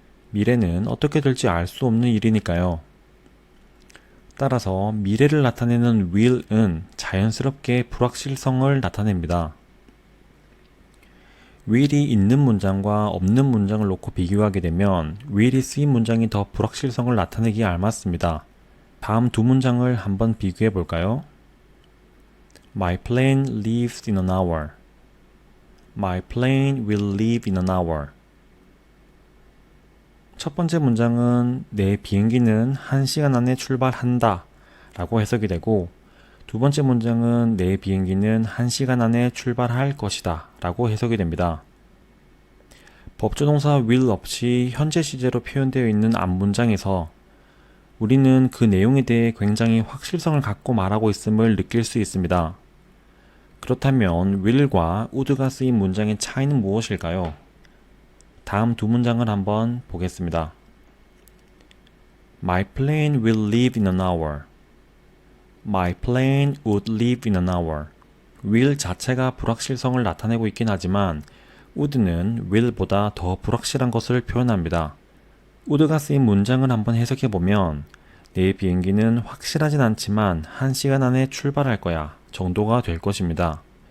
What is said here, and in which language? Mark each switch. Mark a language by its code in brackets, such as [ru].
[ko] 미래는 어떻게 될지 알 수 없는 일이니까요. 따라서 미래를 나타내는 will은 자연스럽게 불확실성을 나타냅니다. will이 있는 문장과 없는 문장을 놓고 비교하게 되면 will이 쓰인 문장이 더 불확실성을 나타내기에 알맞습니다. 다음 두 문장을 한번 비교해 볼까요? [en] My plane leaves in an hour. My plane will leave in an hour. [ko] 첫 번째 문장은 내 비행기는 1시간 안에 출발한다 라고 해석이 되고, 두 번째 문장은 내 비행기는 1시간 안에 출발할 것이다 라고 해석이 됩니다. 법조동사 will 없이 현재 시제로 표현되어 있는 앞 문장에서 우리는 그 내용에 대해 굉장히 확실성을 갖고 말하고 있음을 느낄 수 있습니다. 그렇다면 will과 would가 쓰인 문장의 차이는 무엇일까요? 다음 두 문장을 한번 보겠습니다. [en] My plane will leave in an hour. My plane would leave in an hour. [ko] will 자체가 불확실성을 나타내고 있긴 하지만 would는 will보다 더 불확실한 것을 표현합니다. would가 쓰인 문장을 한번 해석해보면 내 비행기는 확실하진 않지만 1시간 안에 출발할 거야 정도가 될 것입니다.